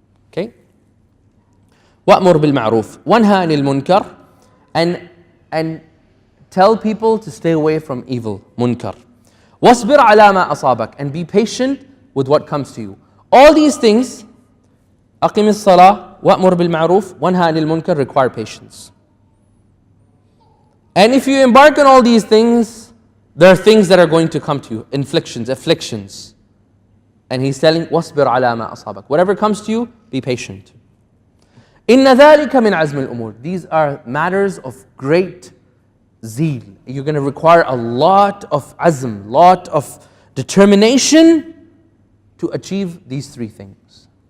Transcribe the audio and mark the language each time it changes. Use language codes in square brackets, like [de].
[en] Okay? [ar] وَأْمُرْ بِالْمَعْرُوفِ وَانْهَا عَنِ الْمُنْكَرِ, [en] and tell people to stay away from evil, munkar. [ar] وَاصْبِرْ عَلَى مَا أَصَابَكَ, [en] and be patient with what comes to you. All these things [ar] أقم الصلاة وأمر بالمعروف وانهى عن المنكر [en] require patience. And if you embark on all these things, there are things that are going to come to you, afflictions. And he's telling, [ar] وَاصْبِرْ عَلَى مَا أَصَابَكَ. [en] Whatever comes to you, be patient. [ar] إِنَّ ذَلِكَ مِنْ عَزْمِ الْأُمُورِ. [en] These are matters of great zeal. You're going to require a lot of azm, lot of determination to achieve these three things.